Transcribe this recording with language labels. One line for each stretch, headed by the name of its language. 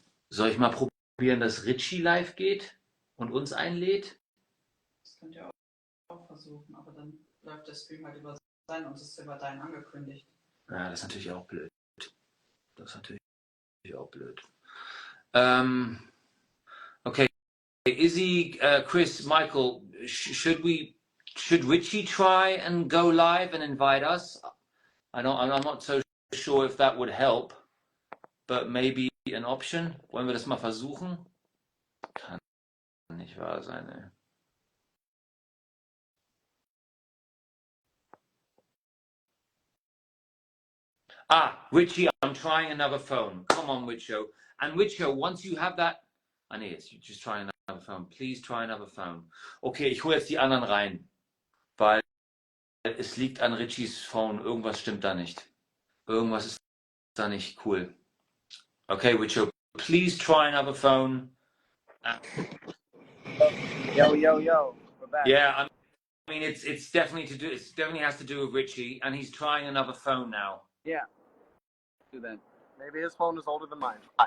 German: Soll ich mal probieren, dass Richie live geht und uns einlädt? Das könnt ihr auch versuchen, aber dann läuft der Stream halt über sein und ist über deinen angekündigt. Ja, das ist natürlich auch blöd. Das ist natürlich auch blöd.
English: Okay, Izzy, Chris, Michael, should Richie try and go live and invite us? I'm not so sure if that would help, but maybe an option.
German: Wollen wir das mal versuchen? Kann nicht wahr sein, ey.
English: Richie, I'm trying another phone. Come on, Richo. And Richo, once you have that...
German: nee, jetzt
English: just try another phone. Please try another phone.
German: Okay, ich hole jetzt die anderen rein. Weil es liegt an Richies Phone. Irgendwas stimmt da nicht. Irgendwas ist da nicht cool.
English: Okay, Richo, please try another phone. Yo. We're back. Yeah, I mean, it's definitely to do. It definitely has to do with Richie, and he's trying another phone now. Yeah. Do that. Maybe his phone is older than mine.